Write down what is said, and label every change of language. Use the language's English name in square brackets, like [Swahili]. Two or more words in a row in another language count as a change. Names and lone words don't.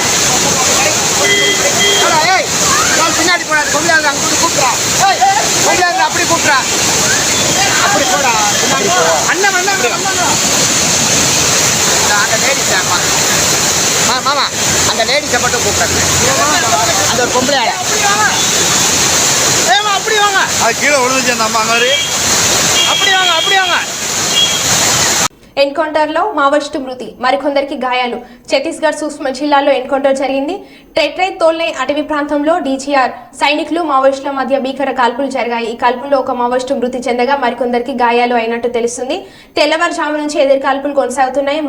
[Tamil] ஏய் நான் பின்னாடி போடாது கொண்டாங்க அங்கிட்டு கூப்பிட்றா ஏய் கொண்டாங்க அப்படி கூப்பிட்றா அப்படி போடா அண்ணன் அண்ணன் அந்த லேடிஸ் மாமா அந்த லேடிஸை மட்டும் கூப்பிட்றாங்க. அந்த ஒரு பொம்பளை ஆளை ஏமா அப்படி வாங்க, அது கீழே விழுந்துச்சு அந்த அம்மா மாதிரி. அப்படி வாங்க அப்படி வாங்க. [Telugu] ఎన్కౌంటర్లో మావోయిస్టు మృతి, మరికొందరికి గాయాలు. ఛత్తీస్గఢ్ సూక్ష్మ జిల్లాలో ఎన్కౌంటర్ జరిగింది. టెట్రై తోల్నే అటవీ ప్రాంతంలో డీజీఆర్ సైనికులు మావోయిస్టుల మధ్య భీకర కాల్పులు జరిగాయి. ఈ కాల్పుల్లో ఒక మావోయిస్టు మృతి చెందగా మరికొందరికి గాయాలు అయినట్టు తెలుస్తుంది. తెల్లవారుజాము నుంచి ఎదురు కాల్పులు కొనసాగుతున్నాయి.